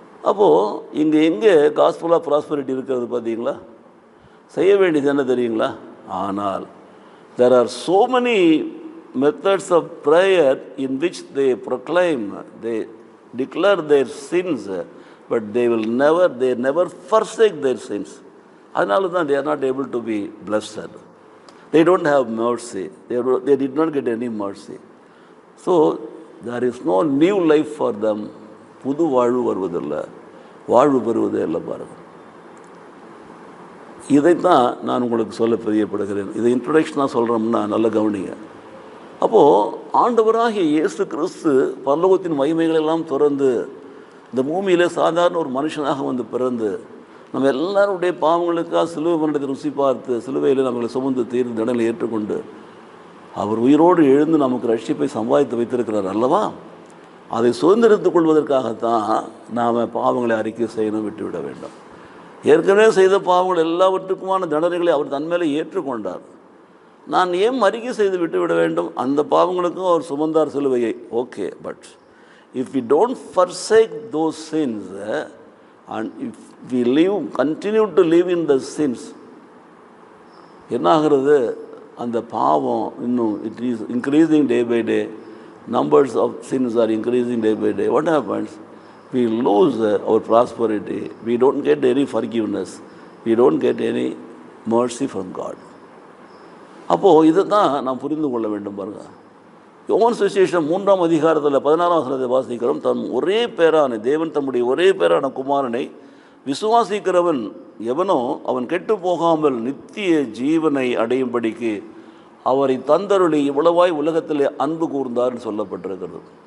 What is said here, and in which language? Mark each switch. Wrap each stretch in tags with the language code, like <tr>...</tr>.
<ta>அப்போது எங்கே gospel of prosperity இருக்கிறது பார்த்தீங்களா? செய்ய வேண்டியது என்ன தெரியுங்களா? ஆனால்</ta> <en>there are so many methods of prayer in which they proclaim, they declare their sins, but they never forsake their sins.</en> <ta>அதனால தான்</ta> <en>they are not able to be blessed. They don't have mercy. They did not get any mercy. So there is no new life for them.</en> <ta>புது வாழ்வு வருவதில்லை, வாழ்வு பெறுவதே இல்லை. பாருங்கள், இதைத்தான் நான் உங்களுக்கு சொல்ல பிரியப்படுகிறேன். இதை இன்ட்ரொடக்ஷனாக சொல்கிறோம்னா நல்ல கவனிங்க. அப்போது ஆண்டவராகிய இயேசு கிறிஸ்து பரலோகத்தின் மகிமைகளெல்லாம் திறந்து இந்த பூமியில் சாதாரண ஒரு மனுஷனாக வந்து பிறந்து நம்ம எல்லாருடைய பாவங்களுக்காக சிலுவை மரணத்தை ருசி பார்த்து சிலுவையில் நம்மளை சுமந்து தீர்ந்து தண்டனை ஏற்றுக்கொண்டு அவர் உயிரோடு எழுந்து நமக்கு ரட்சிப்பை சம்பாதித்து வைத்திருக்கிறார் அல்லவா? அதை சுதந்திரித்துக் கொள்வதற்காகத்தான் நாம் பாவங்களை அறிக்கை செய்யணும், விட்டுவிட வேண்டும். ஏற்கனவே செய்த பாவங்கள் எல்லாவற்றுக்குமான தண்டனைகளை அவர் தன்மேலே ஏற்றுக்கொண்டார். நான் ஏன் அறிக்கை செய்து விட்டுவிட வேண்டும்? அந்த பாவங்களுக்கும் அவர் சுமந்தார் சிலுவையை.</ta> <en>okay, but if we don't forsake those sins and if we continue to live in the sins,</en> <ta>என்ன ஆகிறது? அந்த பாவம் இன்னும்</ta> <en>it is increasing day by day. Numbers of sins are increasing day by day. What happens? We lose our prosperity. We don't get any forgiveness. We don't get any mercy from God.</en> <ta>அப்போது இதை தான் நாம் புரிந்து கொள்ள வேண்டும். பாருங்கள், யோவான் சுவிசேஷம் 3ஆம் அதிகாரத்தில் 16ஆம் வசனத்தை வாசிக்கிறோம். ஒரே பேரான தேவன் தம்முடைய ஒரே பேரான குமாரனை விசுவாசிக்கிறவன் எவனோ அவன் கெட்டு போகாமல் நித்திய ஜீவனை அடையும்படிக்கு அவரை தந்தருளி இவ்வளவாய் உலகத்தில் அன்பு கூர்ந்தார்னு சொல்லப்பட்டிருக்கிறது.</ta>